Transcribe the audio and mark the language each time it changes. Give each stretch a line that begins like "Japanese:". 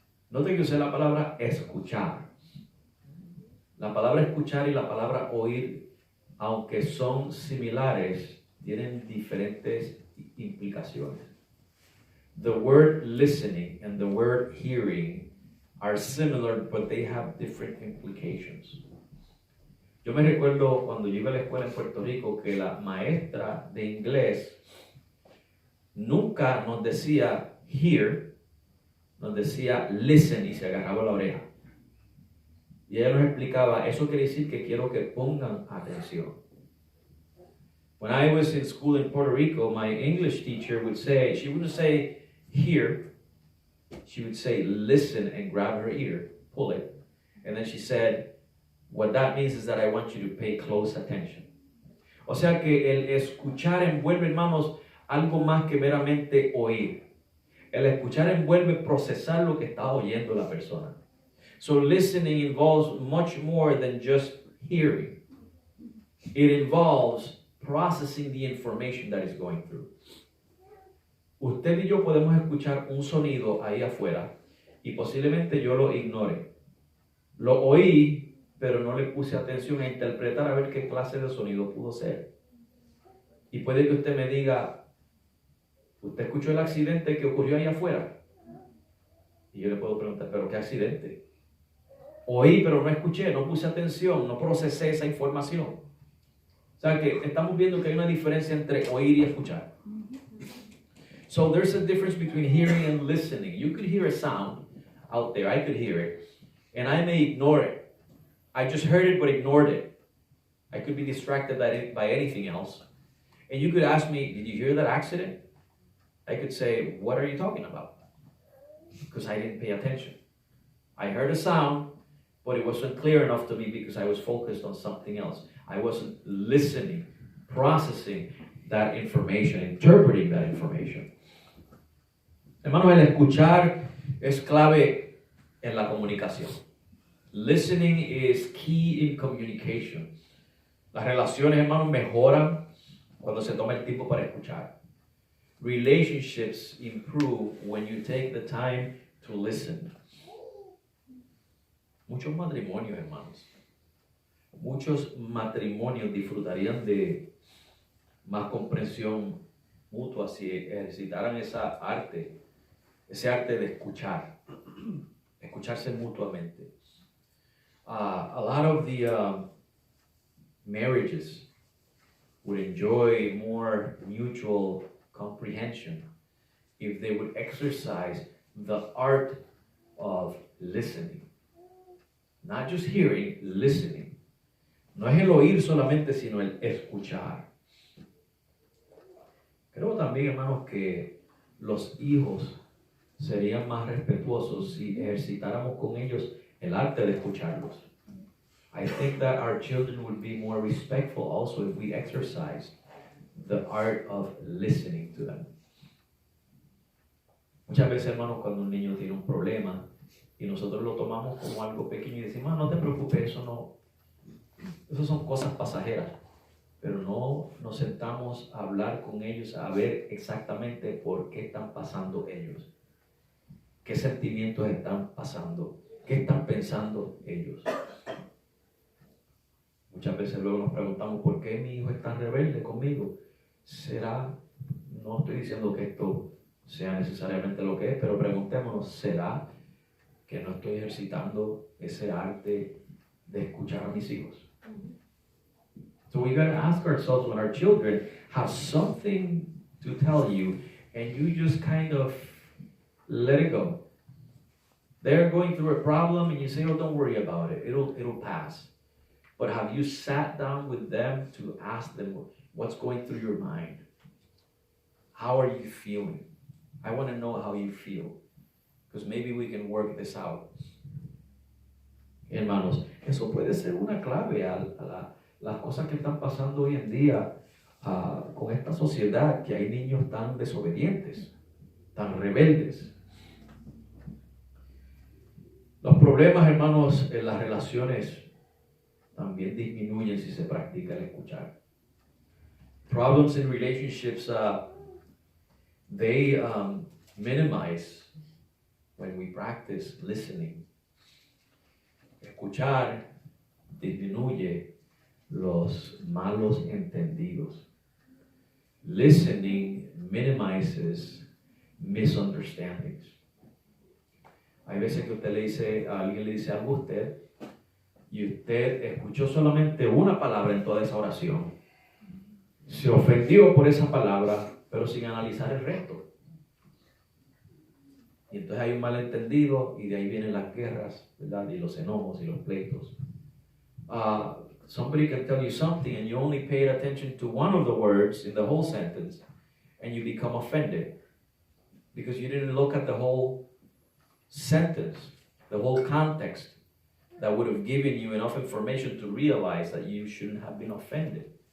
Spanish: Noten que usé la palabra escuchar. La palabra escuchar y la palabra oír, aunque son similares, tienen diferentes implicaciones.
English: The word listening and the word hearing are similar, but they have different implications.
Spanish: Yo me recuerdo cuando yo iba a la escuela en Puerto Rico que la maestra de inglés nunca nos decía hear, nos decía listen y se agarraba la oreja. Y ella nos explicaba, eso quiere decir que quiero que pongan atención.
English: When I was in school in Puerto Rico, my English teacher would say, she wouldn't say hear, she would say listen and grab her ear, pull it. And then she said, what that means is that I want you to pay close attention.
Spanish: O sea que el escuchar envuelve, hermanos, algo más que meramente oír. El escuchar envuelve procesar lo que está oyendo la persona.
English: So listening involves much more than just hearing. It involves processing the information that is going through.
Spanish: Usted y yo podemos escuchar un sonido ahí afuera y posiblemente yo lo ignore. Lo oí, pero no le puse atención a interpretar a ver qué clase de sonido pudo ser. Y puede que usted me diga, ¿usted escuchó el accidente que ocurrió ahí afuera? Y yo le puedo preguntar, ¿pero qué accidente? Oí, pero no escuché, no puse atención, no procesé esa información. O sea que estamos viendo que hay una diferencia entre oír y escuchar.
English: So there's a difference between hearing and listening. You could hear a sound out there, I could hear it, and I may ignore it. I just heard it but ignored it. I could be distracted by anything else. And you could ask me, did you hear that accident? I could say, what are you talking about? Because I didn't pay attention. I heard a sound, but it wasn't clear enough to me because I was focused on something else. I wasn't listening, processing that information, interpreting that information.
Spanish: Hermanos, el escuchar es clave en la comunicación.
English: Listening is key in communication.
Spanish: Las relaciones, hermanos, mejoran cuando se toma el tiempo para escuchar.
English: Relationships improve when you take the time to listen.
Spanish: Muchos matrimonios, hermanos, muchos matrimonios disfrutarían de más comprensión mutua si ejercitaran esa arte, ese arte de escuchar, escucharse mutuamente.
English: A lot of the marriages would enjoy more mutual comprehension if they would exercise the art of listening. Not just hearing, listening.
Spanish: No es el oír solamente, sino el escuchar. Creo también, hermanos, que los hijos serían más respetuosos si ejercitáramos con ellos el arte de escucharlos.
English: I think that our children would be more respectful also if we exercise the art of listening to them.
Spanish: Muchas veces, hermanos, cuando un niño tiene un problema y nosotros lo tomamos como algo pequeño y decimos, no te preocupes, eso son cosas pasajeras, pero no nos sentamos a hablar con ellos, a ver exactamente por qué están pasando ellos, qué sentimientos están pasando, qué están pensando ellos. Muchas veces luego nos preguntamos, ¿por qué mi hijo es tan rebelde conmigo? ¿Será? No estoy diciendo que esto sea necesariamente lo que es, pero preguntémonos, ¿será que no estoy ejercitando ese arte de escuchar a mis hijos?
English: So we gotta ask ourselves when our children have something to tell you and you just kind of let it go. They're going through a problem and you say, oh, don't worry about it. It'll pass. But have you sat down with them to ask them what's going through your mind? How are you feeling? I want to know how you feel. Because maybe we can work this out.
Spanish: Hermanos, eso puede ser una clave a las cosas que están pasando hoy en día con esta sociedad, que hay niños tan desobedientes, tan rebeldes. Los problemas, hermanos, en las relaciones también disminuyen si se practica el escuchar.
English: Problems in relationships, they minimize when we practice listening.
Spanish: Escuchar disminuye los malos entendidos.
English: Listening minimizes misunderstandings.
Spanish: Hay veces que alguien le dice algo a usted y usted escuchó solamente una palabra en toda esa oración. Se ofendió por esa palabra, pero sin analizar el resto. Y entonces hay un malentendido y de ahí vienen las guerras, ¿verdad? Y los enojos y los pleitos.
English: Somebody can tell you something and you only paid attention to one of the words in the whole sentence and you become offended because you didn't look at the whole sentence, the whole context that would have given you enough information to realize that you shouldn't have been offended.